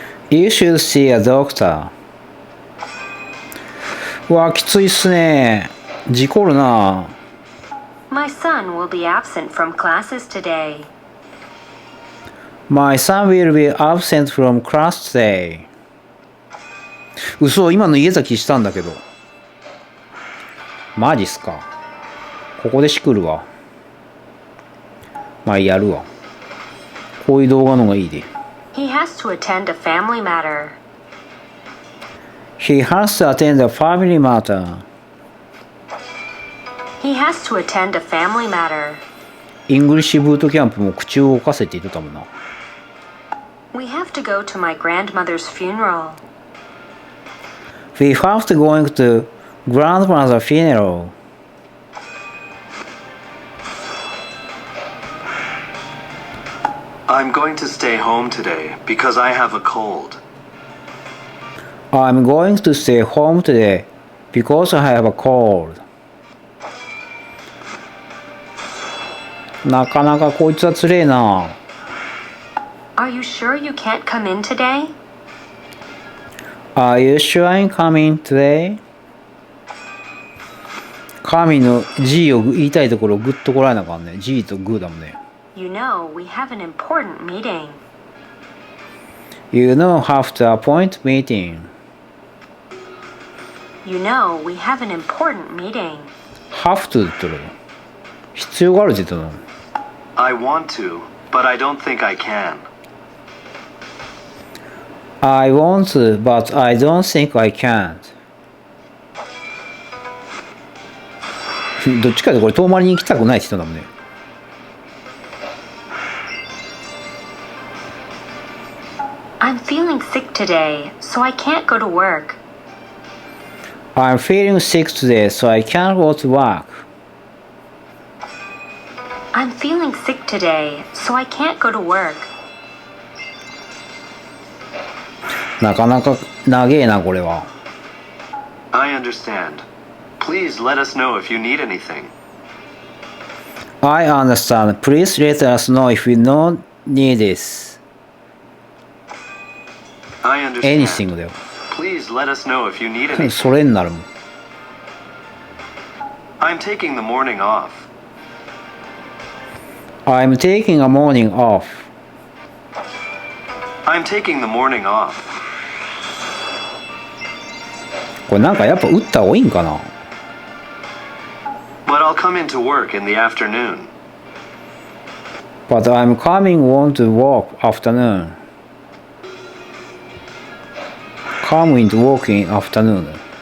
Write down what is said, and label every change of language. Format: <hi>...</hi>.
<en>You should see a doctor.</en> <ja>うわ、きついっすね。事故るな。</ja> <en>My son will be absent from classes today. My son will be absent from class today.</en> <ja>嘘、今の家崎したんだけど。マジっすか。ここでしくるわ。まあやるわ。こういう動画の方がいいで。</ja> <en>He has to attend a family matter. He has to attend a family matter. He has to attend a family matter.</en> <ja>イングリッシュブートキャンプも口を動かせって言ってたもんな。</ja> <en>We have to go to my grandmother's funeral. We have to going to grandmother's funeral. I'm going to stay home today because I have a cold. I'm going to stay home today because I have a cold.</en> <ja>なかなかこいつはつれえな。</ja> <en>Are you sure you can't come in today? Are you sure I'm coming today?</en> <ja>神の G を言いたいところをグッとこらえなあかんね。 G とグーだもんね。</ja> <en>You know, we have an important meeting. You know, have to appoint meeting. You know, we have an important meeting. have to</en> <ja>って言ってる。必要があるって言ってるの。</ja> <en>I want to, but I don't think I can. I want to, but I don't think I can't.</en> <ja>どっちかでこれ遠回りに行きたくないって人だもんね。</ja> <en>I'm feeling sick today, so I can't go to work. I'm feeling sick today, so I can't go to work. I'm feeling sick today, so I can't go to work.</en> <ja>なかなか長えなこれは。</ja> <en>I understand. Please let us know if you need anything. I understand. Please let us know if you need this. I understand. Anything</en> <ja>だよ。</ja> <en>Please let us know if you need anything.</en> <ja>それになるもん。</ja> <en>I'm taking the morning off. I'm taking a morning off. I'm taking the morning off.</en> <ja>これなんかやっぱ打った方がいいんかな。</ja> <en>But I'll come into work in the afternoon. But I'm coming on to work afternoon. Coming to work in afternoon.</en>